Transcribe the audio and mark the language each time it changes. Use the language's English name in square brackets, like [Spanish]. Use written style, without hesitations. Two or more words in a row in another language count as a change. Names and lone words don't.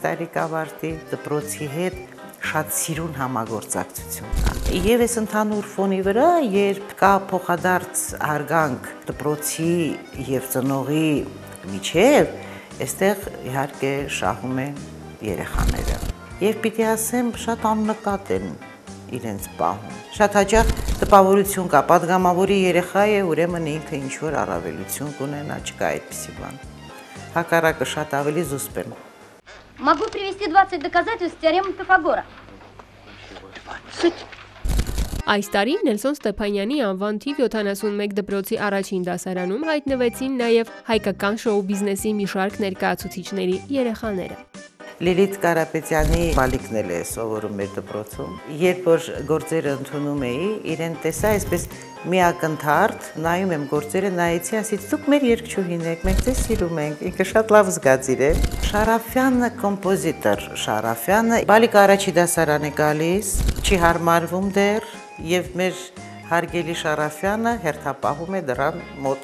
[Armenian] տարի կավարտի, դպրոցի հետ շատ սիրուն համագործակցություն կա։ Եվ այս ընդհանուր ֆոնի վրա, երբ կա փոխադարձ հարգանք դպրոցի և ծնողի միջև, այստեղ իհարկե շահում են երեխաները։ Եվ պիտի ասեմ, շատ աննկատ են իրենց պահում։ Շատ հաճախ տպավորություն կա, պատգամավորի երեխա է, ուրեմն ինքը ինչ-որ առավելություն կունենա, չկա այդպիսի բան։ Հակառակը շատ ավելի զուսպ են։ [Russian] Могу привести 20 доказательств теоремы Пифагора. [Armenian] Այս տարի Նելսոն Ստեփանյանի անվան թիվ 71 դպրոցի առաջին դասարանում հայտնվեցին նաև հայկական շոու բիզնեսի մի շարք ներկայացուցիչների երեխաները։ Լիլիթ Կարապետյանի բալիկն էլ է սովորում մեր դպրոցում։ Երբ որ գործերը ընդունում էի, իրեն տեսա այսպես միակնթարթ, նայում եմ գործերը, նայեցի, ասից դուք մեր երգչուհին եք, մենք ձեզ սիրում ենք, ինքը շատ լավ զգացիր է։ Շարաֆյանը կոմպոզիտոր Շարաֆյանը, բալիկը առաջի դասարան է գալիս, չի հարմարվում դեռ, և մեր հարգելի Շարաֆյանը հերթապահում է դրան մոտ։